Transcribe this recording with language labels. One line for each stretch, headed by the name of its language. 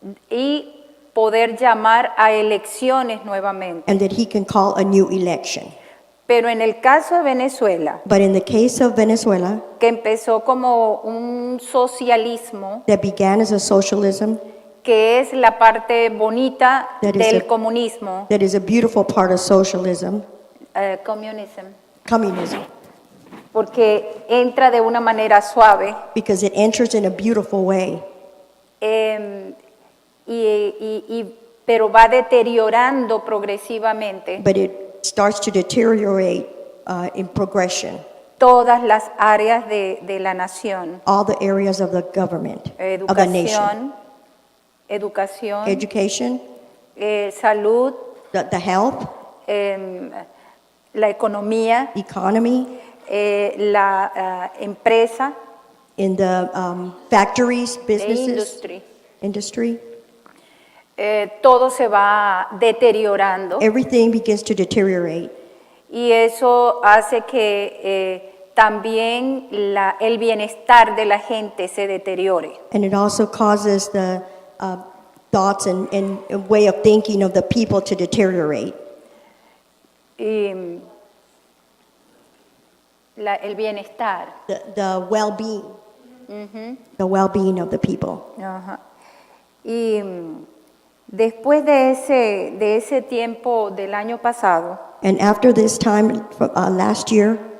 Spanish: y poder llamar a elecciones nuevamente.
English: and that he can call a new election.
Spanish: Pero en el caso de Venezuela,
English: But in the case of Venezuela,
Spanish: que empezó como un socialismo,
English: that began as a socialism,
Spanish: que es la parte bonita
English: That is
Spanish: del
English: a-
Spanish: comunismo,
English: that is a beautiful part of socialism, communism,
Spanish: porque entra de una manera suave
English: because it enters in a beautiful way,
Spanish: pero va deteriorando progresivamente
English: but it starts to deteriorate in progression.
Spanish: todas las áreas de la nación,
English: All the areas of the government, of the nation.
Spanish: educación,
English: Education,
Spanish: salud,
English: the health,
Spanish: la economía,
English: economy,
Spanish: la empresa
English: in the factories,
Spanish: e
English: businesses, industry.
Spanish: Todo se va deteriorando
English: Everything begins to deteriorate.
Spanish: y eso hace que también el bienestar de la gente se deteriore.
English: And it also causes the thoughts and way of thinking of the people to deteriorate.
Spanish: Y, el bienestar.
English: The well-being, the well-being of the people. Ajá.
Spanish: Y después de ese tiempo del año pasado,
English: And after this time, last year,